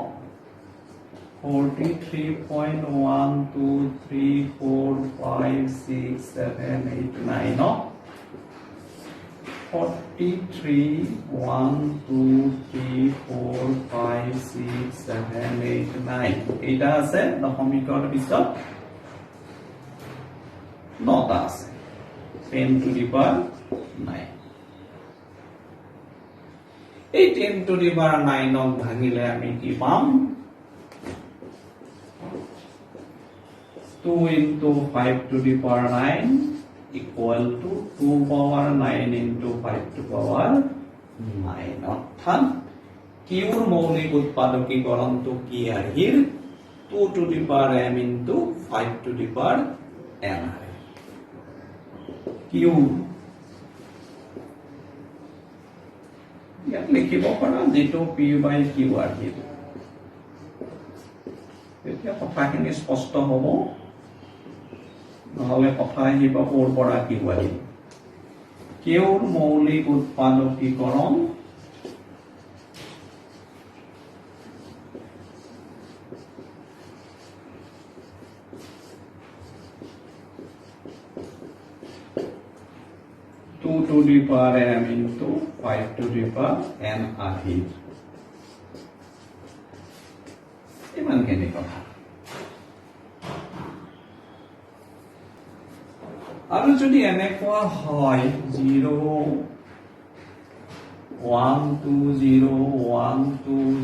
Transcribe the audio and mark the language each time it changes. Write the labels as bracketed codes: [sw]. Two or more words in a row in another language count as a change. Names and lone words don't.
[as] 43.123456789 43.123456789 এটা আছে দশমিকৰ পিছত 9টা আছে [en] 10 to the power 9 [as] এই [en] 10 to the power 9 [as] ক ভাঙিলে আমি কি পাম [en] 2 into 5 to the power 9 equal to 2 power 9 into 5 to power 9 [as] অর্থাৎ কিউৰ মৌলিক উৎপাদকীকৰণটো কি আহিল [en] 2 to the power m into 5 to the power n [as] কিউ ইয়াত লিখিব পাৰা যেটো [en] p by q [as] আহিল এতিয়া কথাখিনি স্পষ্ট হ'ব নহলে কথা আহিব ওৰ পৰা কি আহিল কিউৰ মৌলিক উৎপাদকীকৰণ [en] to the power m into 5 to the power n [as] আহিল ইমানখিনি কথা আৰু যদি এনেকুৱা হয় 0 1 2 0 1 2